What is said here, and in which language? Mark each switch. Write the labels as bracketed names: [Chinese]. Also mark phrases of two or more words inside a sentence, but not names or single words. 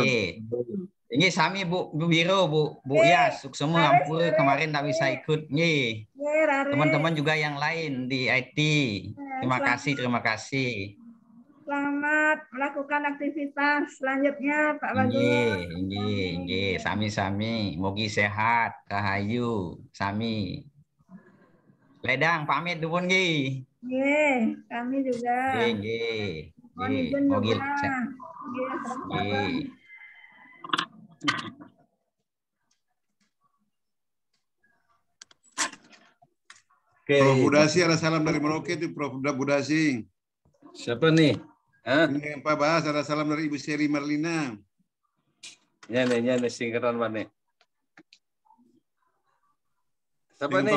[Indonesian] Ini sami Bu Biro, Bu Yas, semua ampun kemarin tak bisa ikut nih. Teman-teman juga yang lain di IT. Terima kasih. Selamat melakukan aktivitas selanjutnya Pak Bagus. [Balinese] Nggih, sami-sami. Mogi sehat, rahayu, sami. Ledang pamit dulu nggih. [Indonesian] Nggih, kami juga. [Balinese] Nggih. Mogi nggih. [Indonesian] Prof Budasi, ada salam dari Merauke itu Prof Budasi. Siapa nih? Ini Pak Bas, ada salam dari Ibu Seri Marlina. Nyane singkatan mana? Siapa nih?